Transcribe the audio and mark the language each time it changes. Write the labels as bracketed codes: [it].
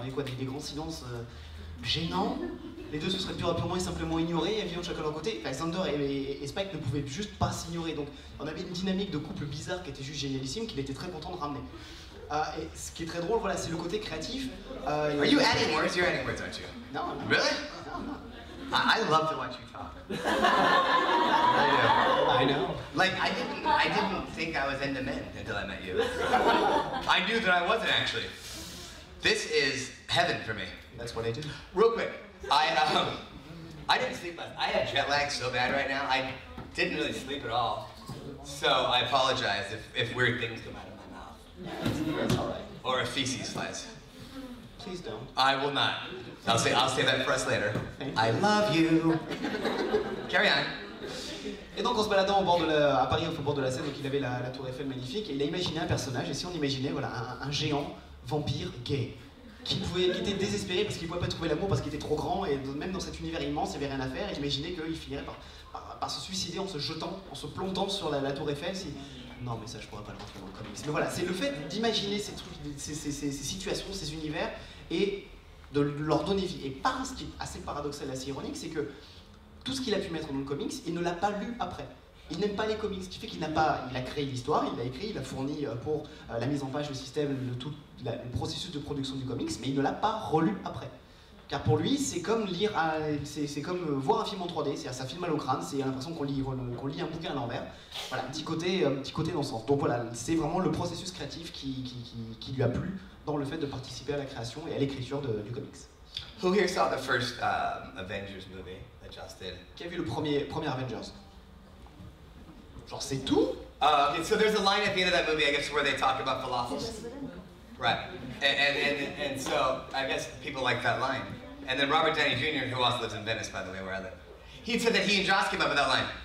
[fr] Il y a des grands silences gênants. Les deux se seraient purement et simplement ignorés et vivant chacun de leur côté. Enfin, Xander et Spike ne pouvaient juste pas s'ignorer. Donc on avait une dynamique de couple bizarre qui était juste génialissime, qu'il était très content de ramener. Et ce qui est très drôle, voilà, c'est le côté créatif. [en] Are you adding words? You're adding words, aren't you? No. Really? No. I love to watch you talk. I I know. Like, I didn't think I was into men until I met you. I knew that I wasn't, actually. This is heaven for me. That's what I do. Real quick, I didn't sleep last night. I have jet lag so bad right now. I didn't really sleep at all. So I apologize if weird things come out of my mouth. That's all right. Or if feces flies. Please don't. I will not. I'll say that for us later. I love you. Carry on. [fr] Et donc en se baladant à Paris, au bord de la Seine, donc il avait la tour Eiffel magnifique, et il a imaginé un personnage, et si on imaginait voilà, un géant vampire gay, qui était désespéré parce qu'il ne pouvait pas trouver l'amour parce qu'il était trop grand, et même dans cet univers immense, il n'y avait rien à faire, et il imaginait qu'il finirait par se suicider en se jetant, en se plantant sur la tour Eiffel. Non mais ça je pourrais pas le montrer dans le comics. Mais voilà, c'est le fait d'imaginer ces trucs, ces situations, ces univers, et de leur donner vie. Et ce qui est assez paradoxal et assez ironique, c'est que tout ce qu'il a pu mettre dans le comics, il ne l'a pas lu après. Il n'aime pas les comics, ce qui fait qu'il n'a pas... Il a créé l'histoire, il l'a écrit, il a fourni pour la mise en page, le système, le processus de production du comics, mais il ne l'a pas relu après. Car pour lui, c'est comme lire, c'est comme voir un film en 3D, c'est-à-dire ça filme mal au crâne, c'est l'impression qu'on lit un bouquin à l'envers. Voilà, un petit côté dans ce sens. Donc voilà, c'est vraiment le processus créatif qui lui a plu dans le fait de participer à la création et à l'écriture du comics. [en] Who here saw the first Avengers movie that Joss did? [fr] Qui a vu le premier Avengers? Genre c'est tout? [en] Okay, so there's a line at the end of that movie, I guess, where they talk about falafels. Right. And so I guess people like that line. And then Robert Downey Jr., who also lives in Venice, by the way, where I live, he said that he and Joss came up with that line.